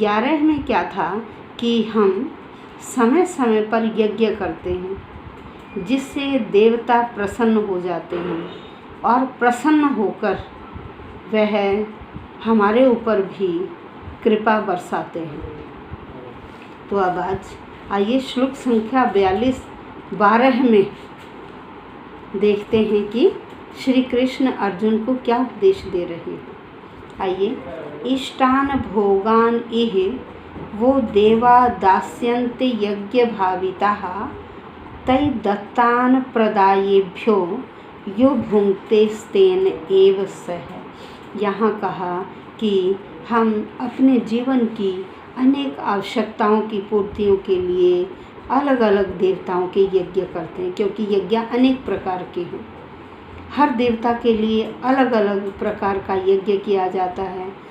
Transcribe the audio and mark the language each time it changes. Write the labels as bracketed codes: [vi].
[hi] 11 में क्या था कि हम समय समय पर यज्ञ करते हैं, जिससे देवता प्रसन्न हो जाते हैं और प्रसन्न होकर वह हमारे ऊपर भी कृपा बरसाते हैं। तो अब आज आइए श्लोक संख्या 42-12 में देखते हैं कि श्री कृष्ण अर्जुन को क्या उपदेश दे रहे हैं। आइए। [sa] इष्टान भोगान इह वो देवा दास्यन्ते यज्ञ भाविताः तै दत्तान प्रदायेभ्यो यो भुंक्ते स्तेन एव सः। [hi] यहाँ कहा कि हम अपने जीवन की अनेक आवश्यकताओं की पूर्तियों के लिए अलग अलग देवताओं के यज्ञ करते हैं, क्योंकि यज्ञ अनेक प्रकार के हैं। हर देवता के लिए अलग अलग प्रकार का यज्ञ किया जाता है।